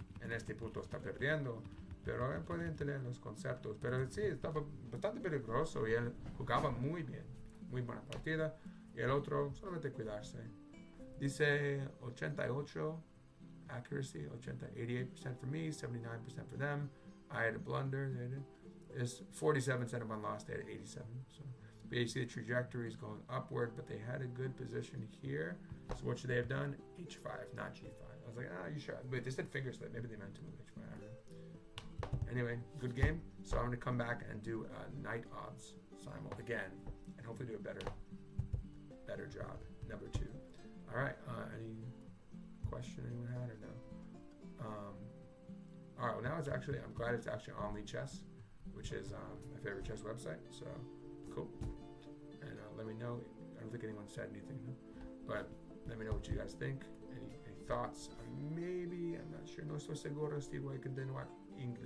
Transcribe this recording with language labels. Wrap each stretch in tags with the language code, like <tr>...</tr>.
<es>En este punto está perdiendo. Pero él puede entender los conceptos. Pero sí, estaba bastante peligroso y él jugaba muy bien. Muy buena partida. Y el otro, solamente cuidarse. Dice</es> <en>88 accuracy, 88% for me, 79% for them. I had a blunder. They did. It's 47% of one lost. They had 87. So, but you see the trajectory is going upward, but they had a good position here. So what should they have done? H5, not G5. I was like, you sure? Wait, they said finger slip. Maybe they meant to move H5. I don't know. Anyway, good game. So I'm going to come back and do night odds simul again, and hopefully do a better job. Number 2. All right. Any question anyone had or no? All right. Well, now I'm glad it's actually on Lead Chess, which is my favorite chess website. So cool. And let me know. I don't think anyone said anything, but let me know what you guys think. Any thoughts? Maybe I'm not sure.</en> <es>No estoy seguro si voy a continuar inglés.</es>